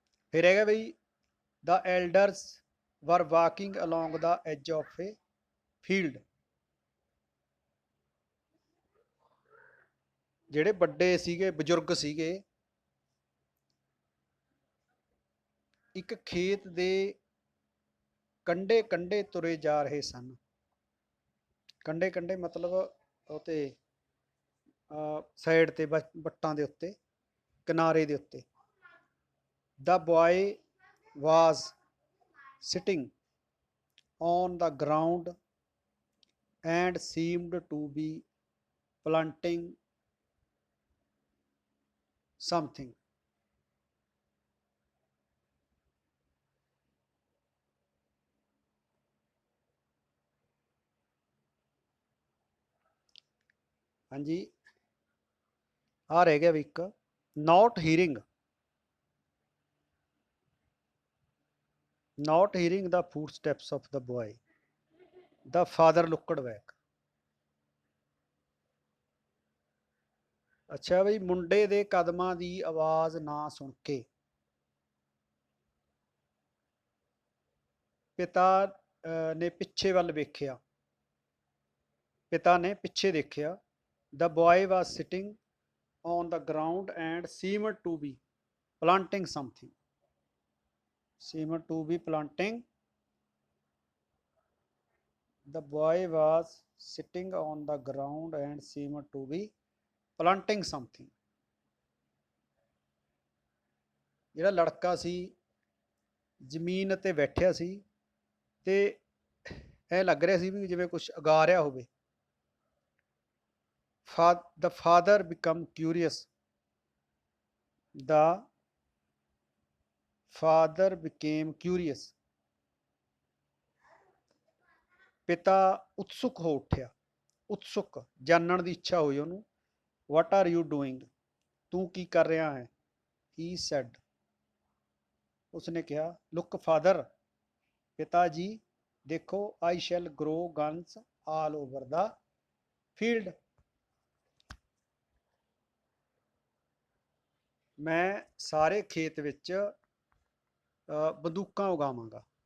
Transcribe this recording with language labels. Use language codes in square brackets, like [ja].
[pa] ਫਿਰ ਹੈਗਾ ਬਈ [en] the elders were walking along the edge of a field। [pa] ਜਿਹੜੇ ਵੱਡੇ ਸੀਗੇ, ਬਜ਼ੁਰਗ ਸੀਗੇ, ਇੱਕ ਖੇਤ ਦੇ ਕੰਢੇ ਕੰਢੇ ਤੁਰੇ ਜਾ ਰਹੇ ਸਨ। ਕੰਢੇ ਕੰਢੇ ਮਤਲਬ ਉਹ ਤੇ ਸਾਈਡ ਤੇ, ਵੱਟਾਂ ਦੇ ਉੱਤੇ, ਕਿਨਾਰੇ ਦੇ ਉੱਤੇ। [en] The boy was sitting on the ground and seemed to be planting something। [pa] ਹਾਂਜੀ ਆ ਰਹਿ ਗਿਆ ਵੀ ਇੱਕ [en] not hearing the footsteps of the boy, the father looked back। [pa] ਅੱਛਾ ਬਈ, ਮੁੰਡੇ ਦੇ ਕਦਮਾਂ ਦੀ ਆਵਾਜ਼ ਨਾ ਸੁਣ ਕੇ ਪਿਤਾ ਨੇ ਪਿੱਛੇ ਵੱਲ ਵੇਖਿਆ, ਪਿਤਾ ਨੇ ਪਿੱਛੇ ਦੇਖਿਆ। [en] The boy was sitting on the ground and seemed to be planting something. Seemed to be planting. The boy was sitting on the ground and seemed to be planting something. [pa] ਜਿਹੜਾ ਲੜਕਾ ਸੀ ਜ਼ਮੀਨ ਤੇ ਬੈਠਿਆ ਸੀ ਤੇ ਇਹ ਲੱਗ ਰਿਹਾ ਸੀ ਵੀ ਜਿਵੇਂ ਕੁਝ ਉਗਾ ਰਿਹਾ ਹੋਵੇ. [en] The father became curious. The father became curious. [pa] ਪਿਤਾ ਉਤਸੁਕ ਹੋ ਉੱਠਿਆ. ਉਤਸੁਕ ਜਾਣਨ ਦੀ ਇੱਛਾ ਹੋਈ ਉਹਨੂੰ. [en] What are you doing? [pa] ਤੂੰ ਕੀ ਕਰ ਰਿਹਾ ਹੈ? [en] He said. [pa] ਉਸਨੇ ਕਿਹਾ [en] look father. [pa] ਪਿਤਾ ਜੀ ਦੇਖੋ [en] I shall grow guns all over the field. [pa] ਮੈਂ ਸਾਰੇ ਖੇਤ ਵਿੱਚ ਬੰਦੂਕਾਂ ਉਗਾਵਾਂਗਾ.